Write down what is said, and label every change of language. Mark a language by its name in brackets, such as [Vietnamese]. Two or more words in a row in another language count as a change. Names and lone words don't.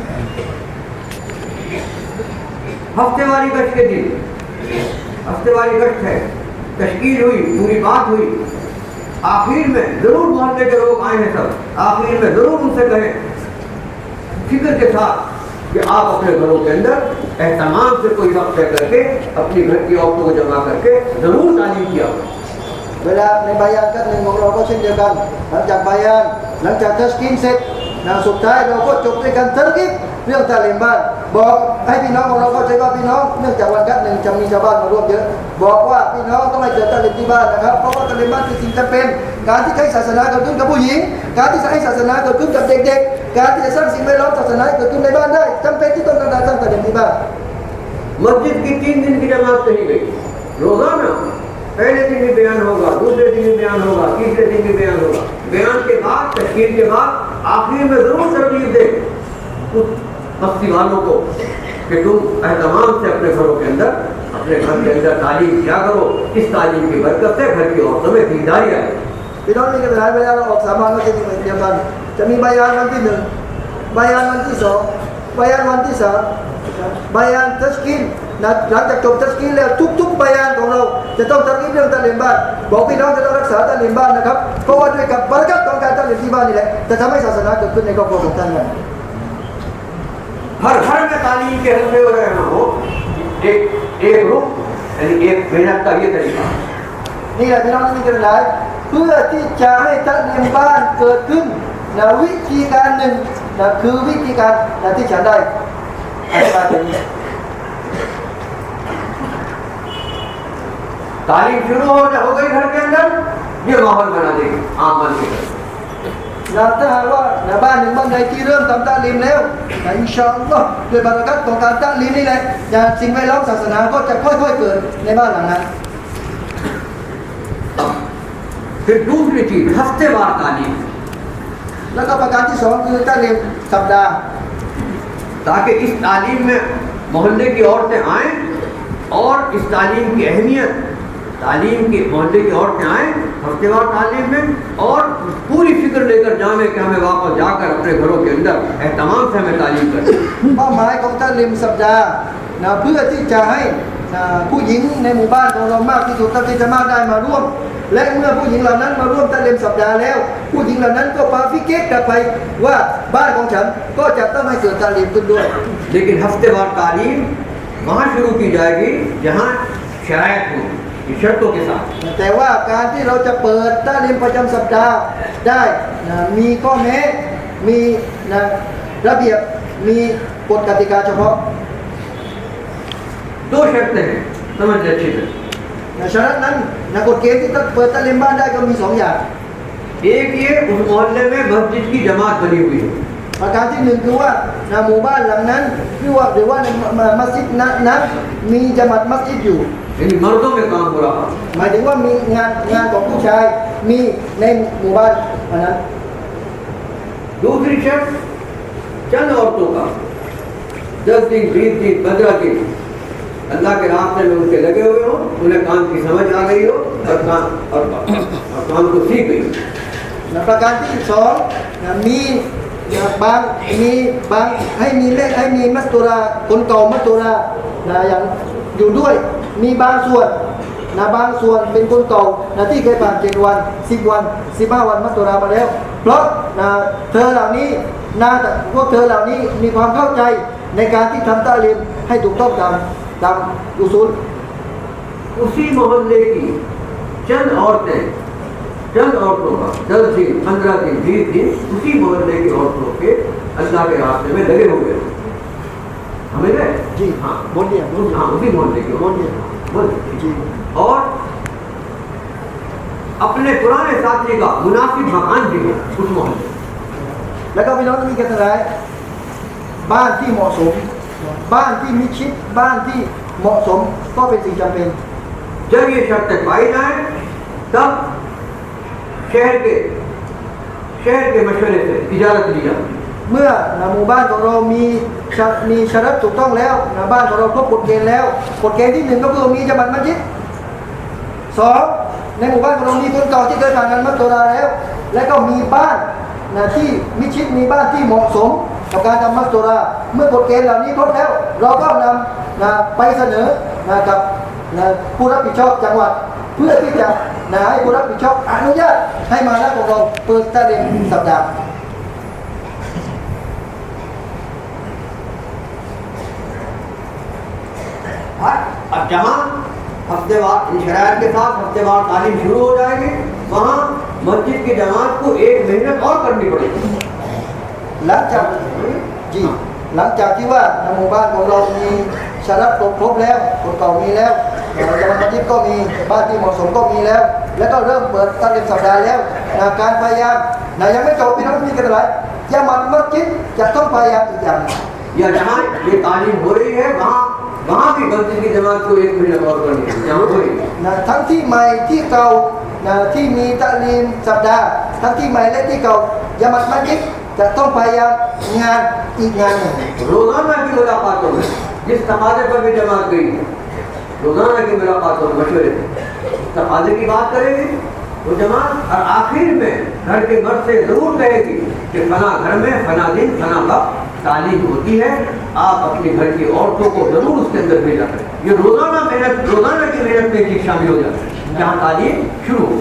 [Hindi] हफ्तेवारी गश्त के दिन हफ्तेवारी गश्त है तश्कील हुई पूरी बात हुई आखिर में जरूर मोहल्ले के लोग आए हैं सब आखिर में जरूर उनसे कहें फिक्र के साथ कि आप अपने घरों के अंदर एहतमाम से कोई वक्त तय करके अपनी घर की औरतों को जमा करके जरूर तालीम किया [Thai] เวลาในบายานกันหนึ่งของเราก็เช่นเดียวกันหลังจากบายานหลังจากทัชกินเสร็จสุดท้ายเราก็จบด้วยกันตัรกีบเรื่องตาลิมบ้านบอกให้พี่น้องของเราเข้าใจว่าพี่น้องเนื่องจากวันกันหนึ่งจะมีชาวบ้านมาร่วมเยอะบอกว่าพี่น้องต้องให้เกิดตาลิมที่บ้านนะครับเพราะว่าตาลิมบ้านคือสิ่งจำเป็นการที่ให้ศาสนาเกิดขึ้นกับผู้หญิงการที่จะให้ศาสนาเกิดขึ้นกับเด็กๆการที่จะสร้างสิ่งแวดล้อมศาสนาเกิดขึ้นในบ้านได้จำเป็นที่ต้องการสร้างตาลิมที่บ้าน [Hindi] मस्जिद की 3 दिन की जमात कही गई रोजाना पहले दिन भी बयान होगा दूसरे दिन भी बयान होगा तीसरे दिन भी बयान होगा बयान के बाद तशकील के बाद आखिर में जरूर तरजीह दे उस बस्ती वालों को कि तुम एहतमाम से अपने घरों के अंदर अपने घर के अंदर तालीम किया करो इस तालीम की बरकत से घर की औरतों में दीदारी आए [Thai] พี่น้องมีกันหลายเวลาเราออกสาบานก็จะมีเหมือนเดียวกันจะมีบายานวันที่1บายานวันที่2บายานวันที่3บายานทัชกินหลังจากจบทัชกินแล้วทุกๆบายานของเราจะต้องตัรกีบเรื่องตะลิมบ้านบอกพี่น้องจะต้องรักษาตะลิมบ้านนะครับเพราะว่าด้วยกับบารกัตของการตะลิมที่บ้านนี่แหละจะทำให้ศาสนาเกิดขึ้นในครอบครัวของท่านนั้น [Hindi] हर घर में तालीम के हल्के हो रहे हो एक रुख यानी एक मेहनत का ये तरीका [Thai] นี่แหละพี่น้องที่มีกันหลายเพื่อที่จะให้ตะลิมบ้านเกิดขึ้นวิธีการหนึ่งคือวิธีการที่ฉันได้อธิบายอย่างนี้ [Hindi] तालीम शुरू हो गई घर के अंदर ये माहौल बना देगी आमन की तरफ [Thai] ถ้าหากว่าบ้านหนึ่งบ้านใดที่เริ่มทำตะลิมแล้ว [Arabic] إن شاء الله [Thai] ด้วยบารกัตของการตะลิมนี่แหละสิ่งแวดล้อมศาสนาก็จะค่อยๆเกิดในบ้านหลังนั้น [Hindi] फिर दूसरी चीज हफ्तेवार तालीम [Thai] แล้วก็ประการที่2คือตะลิมสัปดาห์ [Hindi] ताकि इस तालीम में मोहल्ले की औरतें आएँ और इस तालीम की अहमियत तालीम की मोहल्ले की औरतें आएँ हफ्तेवार तालीम में और पूरी फिक्र लेकर जाएं कि हमें वापस जाकर अपने घरों के अंदर एहतमाम से हमें तालीम करें [Thai] เป้าหมายของตะลิมสัปดาห์เพื่อที่จะให้ผู้หญิงในหมู่บ้านของเรามากที่สุดเท่าที่จะมากได้มาร่วมและเมื่อผู้หญิงเหล่านั้นมาร่วมตะลิมสัปดาห์แล้วผู้หญิงเหล่านั้นก็พาฟิกเก็ตกลับไปว่าบ้านของฉันก็จะต้องให้เกิดตะลิมขึ้นด้วย [Hindi] लेकिन हफ्तेवार तालीम वहाँ शुरू की जाएगी जहाँ शरायत हो शर्तों के साथ [Thai] แต่ว่าการที่เราจะเปิดตะลิมประจำสัปดาห์ได้มีข้อแม้มีระเบียบมีกฎกติกาเฉพาะ [Hindi] दो शर्तें हैं समझ अच्छी तरह [Thai] ฉะนั้นกฎเกณฑ์ที่เปิดตะลิมบ้านได้ก็มี2 อย่าง [Hindi] एक ये उस मोहल्ले में मस्जिद की जमात बनी हुई है [Thai] ประการที่1คือว่าหมู่บ้านหลังนั้นหรือว่าในมัสยิดนั้นมีจามัตมัสยิดอยู่ [Hindi] यानी मर्दों में काम हो रहा [Thai] หมายถึงว่ามีงานของผู้ชายมีในหมู่บ้านนั้น [Hindi] दूसरी शर्त चंद औरतों का 10 दिन 20 दिन 15 दिन अल्लाह के रास्ते में उनके लगे हुए हो उन्हें काम की समझ आ गई हो और काम को सीख गई [Thai] ประการที่2มีบางให้มีมัสตุราคนเก่ามัสตุราอย่างอยู่ด้วยมีบางส่วนเป็นคนเก่าที่เคยผ่าน7 วัน10 วัน15 วันมัสตุรามาแล้วเพราะเธอเหล่านี้พวกเธอเหล่านี้มีความเข้าใจในการที่ทำตะลิมให้ถูกต้องตามอุซูล [Hindi] उसी मोहल्ले की चंद औरतों का 10 दिन 15 दिन 20 दिन उसी मोहल्ले की औरतों के अल्लाह के रास्ते में लगे हुए हमें जी हाँ बोलिए हाँ उसी मोहल्ले की बोलिए जी और अपने पुराने साथी का मुनासिब मकान भी है उस मोहल्ले [Thai] แล้วก็พี่น้องมีกันอะไรบ้านที่เหมาะสมบ้านที่มิชิดบ้านที่เหมาะสมก็เป็นสิ่งจำเป็น [Hindi] जब ये शर्तें पाई जाए तब शहर के मशवरे से इजाजत ली जाती है [Thai] เมื่อหมู่บ้านของเรามีชรัตถูกต้องแล้วบ้านของเราครบกฎเกณฑ์แล้วกฎเกณฑ์ที่1ก็คือมีจามัตมัสยิด2ในหมู่บ้านของเรามีคนเก่าที่เคยผ่านการมัสตุราแล้วและก็มีบ้านที่มิชิดมีบ้านที่เหมาะสมกับการทำมัสตุราเมื่อกฎเกณฑ์เหล่านี้ครบแล้วเราก็นำไปเสนอกับผู้รับผิดชอบจังหวัดเพื่อที่จะให้ผู้รับผิดชอบอนุญาตให้มาแล้วของเราเปิดตะลิมสัปดาห์ [Hindi] अब जहाँ हफ्तेवार इन शराइत के साथ हफ्तेवार तालीम शुरू हो जाएगी वहाँ मस्जिद की जमात को एक मेहनत और करनी पड़ेगी [Thai] หลังจากที่ว่าหมู่บ้านของเรามีชรัตครบแล้วคนเก่ามีแล้วจามัตมัสยิดก็มีบ้านที่เหมาะสมก็มีแล้วแล้วก็เริ่มเปิดตะลิมสัปดาห์แล้วการพยายามยังไม่จบพี่น้องมีกันอะไรจามัตมัสยิดจะต้องพยายามอีกอย่าง [Hindi] या जहाँ ये तालीम हो रही है वहाँ भी मस्जिद की जमात को एक मेहनत और करनी है जहाँ हो रही है [Thai] ทั้งที่ใหม่ที่เก่าที่มีตะลิมสัปดาห์ทั้งที่ใหม่และที่เก่าจามัตมัสยิดจะต้องพยายามงานอีกงานหนึ่ง [Hindi] रोजाना की मुलाकातों में जिस तकाजे पर भी जमात गई है रोजाना की मुलाकातों में मशवरे थे तकाजे की बात करेगी तो जमात और आखिर में घर के मर्द से जरूर कहेगी कि फला घर में फला दिन फला वक्त तालीम होती है आप अपने घर की औरतों को जरूर उसके अंदर भेजा करें ये रोजाना की मेहनत में चीज शामिल हो जाती है जहाँ तालीम शुरू हो